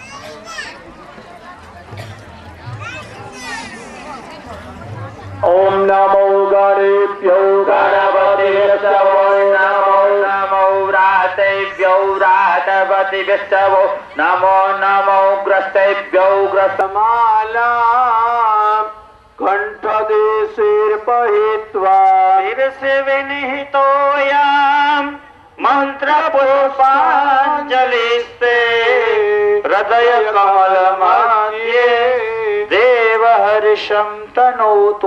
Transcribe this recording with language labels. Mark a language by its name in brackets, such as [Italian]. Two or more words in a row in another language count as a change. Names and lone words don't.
[Sanskrit] ओम नमो गणेभ्यो गणपतिभ्यो नमो नमो व्रातेभ्यो व्रातपतिभ्यो नमो नमो ग्रस्तेभ्यो ग्रस्तमाला શિરપહિત્વા શિરસે વિનિહિતોયામ મંત્રપુષ્પાંજલિસ્તે હૃદય કમલ મધ્યે દેવ હર્ષમ તનોતુ.